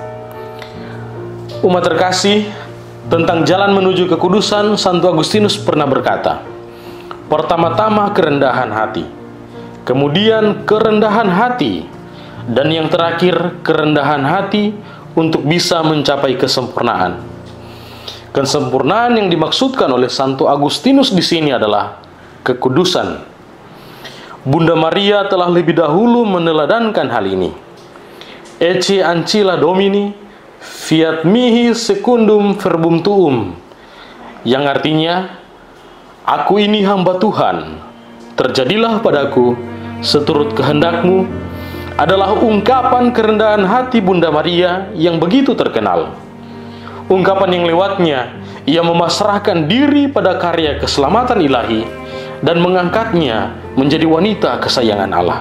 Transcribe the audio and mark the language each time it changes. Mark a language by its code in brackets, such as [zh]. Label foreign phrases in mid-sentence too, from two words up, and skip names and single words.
[id] Umat terkasih, tentang jalan menuju kekudusan, Santo Agustinus pernah berkata, pertama-tama kerendahan hati, kemudian kerendahan hati, dan yang terakhir kerendahan hati untuk bisa mencapai kesempurnaan. Kesempurnaan yang dimaksudkan oleh Santo Agustinus di sini adalah kekudusan. Bunda Maria telah lebih dahulu meneladankan hal ini. [la] Ecce ancilla Domini, fiat mihi secundum verbum tuum, [id] yang artinya, aku ini hamba Tuhan, terjadilah padaku seturut kehendakmu, adalah ungkapan kerendahan hati Bunda Maria yang begitu terkenal. Ungkapan yang lewatnya ia memasrahkan diri pada karya keselamatan ilahi dan mengangkatnya menjadi wanita kesayangan Allah.